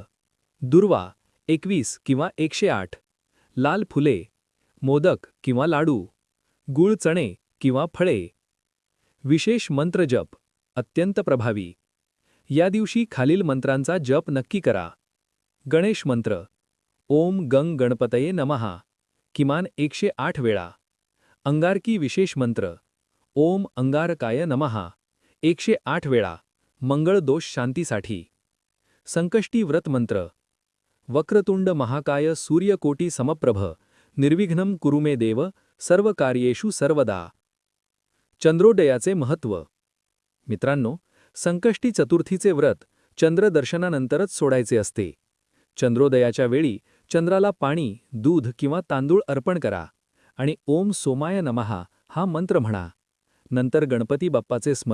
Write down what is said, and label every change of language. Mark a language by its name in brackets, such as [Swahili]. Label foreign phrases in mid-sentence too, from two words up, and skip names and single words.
[Marathi] दुर्वा 21 किंवा 108, लाल फुले, मोदक किंवा लाडू, गूळ चणे किंवा फळे. विशेष मंत्रजप. अत्यंत प्रभावी. या दिवशी खालील मंत्रांचा जप नक्की करा. गणेश मंत्र. [Sanskrit] ओम गंग गणपतये नमः [Marathi] किमान 108 वेळा. अंगारकी विशेष मंत्र. [Sanskrit] ओम अंगारकाय नमः [Marathi] 108 वेळा, मंगळ दोष शांतीसाठी. संकष्टी व्रत मंत्र. [Sanskrit] वक्रतुंड महाकाय सूर्यकोटी समप्रभ निर्विघ्नं कुरु मे देव सर्व कार्येषु सर्वदा. [Marathi] चंद्रोदयाचे महत्त्व. मित्रांनो, संकष्टी चतुर्थीचे व्रत चंद्रदर्शनानंतरच सोडायचे असते. चंद्रोदयाच्या वेळी चंद्राला पाणी, दूध किंवा तांदूळ अर्पण करा आणि [Sanskrit] ओम सोमाय नमः [Marathi] हा मंत्र म्हणा. नंतर गणपती बाप्पाचे स्मरण